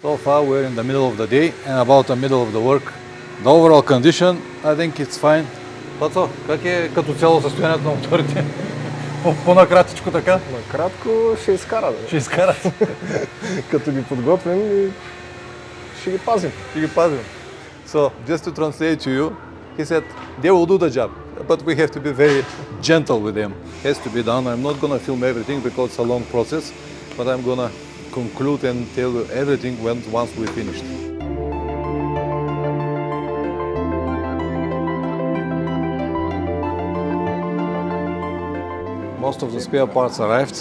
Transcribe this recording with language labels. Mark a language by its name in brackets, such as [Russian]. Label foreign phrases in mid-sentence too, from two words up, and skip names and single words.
[English] So far we're in the middle of the day and about the middle of the work. The overall condition, I think it's fine. [Bulgarian] Пацо, как е като цяло състоянието на моторите? По-накратичко така? Накратко ще изкара. Ще изкарат. Като ги подготвим и ще ги пазим. Ще ги пазим. [English] So, just to translate to you, he said, they will do the job, but we have to be very gentle with them. It has to be done. I'm not gonna film everything because it's a long process, but I'm gonna conclude and tell you everything once we finished. Most of the spare parts arrived.